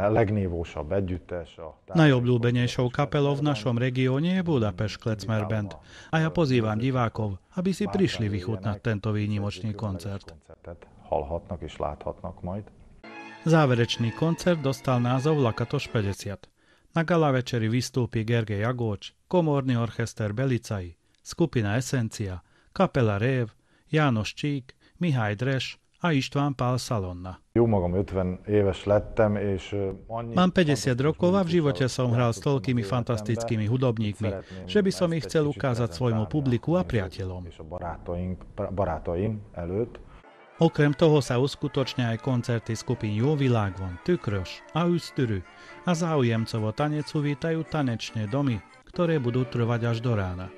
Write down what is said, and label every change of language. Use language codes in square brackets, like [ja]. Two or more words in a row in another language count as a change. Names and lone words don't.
[sk] Najobľúbenejšou kapelou v našom regióne je Budapest Klecmer Band a ja pozývam divákov, aby si prišli vychutnať tento výnimočný koncert. Záverečný koncert dostal názov Lakatoš 50. Na gala večeri vystúpi Gergely Agócs, komórny orchester Belicai, skupina Essencia, kapela Rév, János Csík, Mihály Dres a István Pál Szalonna. Mám 50 rokov a v živote som hral s toľkými fantastickými hudobníkmi, že by som ich chcel ukázať svojmu publiku a priateľom. Okrem toho sa uskutočnia aj koncerty skupín Jó Világban, Tükrös a Üstürű a záujemcovo tanecu vítajú tanečné domy, ktoré budú trvať až do rána.